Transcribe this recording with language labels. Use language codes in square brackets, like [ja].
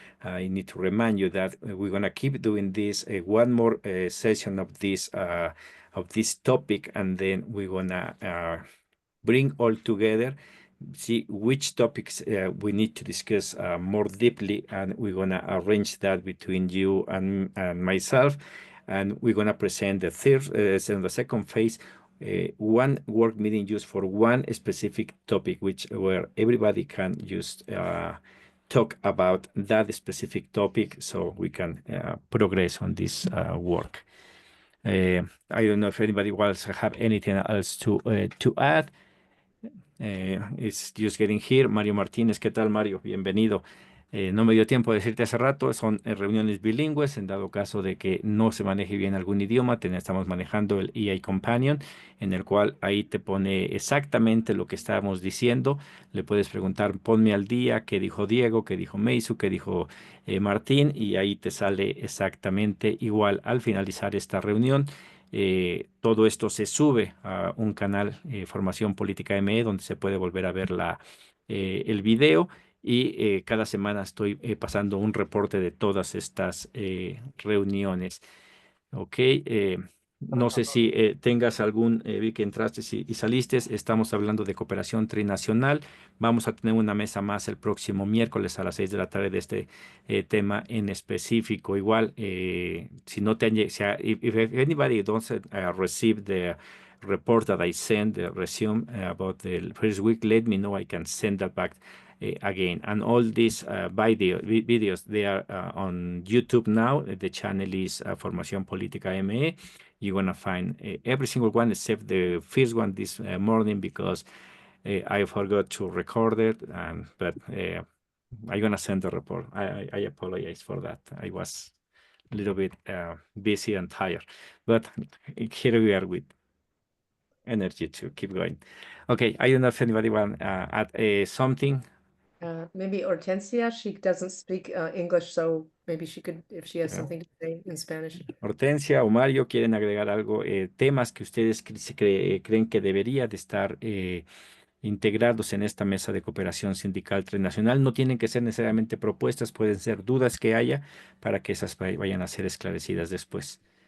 [en] I need to remind you that we're gonna keep doing this one more session of this topic, and then we're gonna bring all together, see which topics we need to discuss more deeply, and we're gonna arrange that between you and myself, and we're gonna present the the second phase, one work meeting just for one specific topic, where everybody can just talk about that specific topic so we can progress on this work. I don't know if anybody else have anything else to add. It's just getting here. [es] Mario Martínez, ¿qué tal, Mario? Bienvenido. No me dio tiempo de decirte hace rato, son reuniones bilingües, en dado caso de que no se maneje bien algún idioma, estamos manejando el EA Companion, en el cual ahí te pone exactamente lo que estábamos diciendo. Le puedes preguntar, ponme al día, qué dijo Diego, qué dijo Meisu, qué dijo Martín, y ahí te sale exactamente igual al finalizar esta reunión. Todo esto se sube a un canal, Formación Política ME, donde se puede volver a ver el video. Y cada semana estoy pasando un reporte de todas estas reuniones. Ok, no sé si tengas algún, vi que entraste y saliste, estamos hablando de cooperación trinacional. Vamos a tener una mesa más el próximo miércoles a las 6 de la tarde de este tema en específico. Igual, si no te han llegado, [en] if anybody doesn't receive the report that I sent, the resume about the first week, let me know, I can send that back again. And all these videos, they are on YouTube now. The channel is Formación Política ME. You're going to find every single one except the first one this morning because I forgot to record it. But I'm going to send the report. I apologize for that. I was a little bit busy and tired. But here we are with energy to keep going. Okay, I don't know if anybody want to add something. Maybe Hortensia, she doesn't speak English, so maybe she could, if she has Yeah. something to say in Spanish. [es] Hortensia o Mario, ¿quieren agregar algo? Temas que ustedes creen que debería de estar integrados en esta mesa de cooperación sindical trinacional. No tienen que ser necesariamente propuestas, pueden ser dudas que haya para que esas vayan a ser esclarecidas después.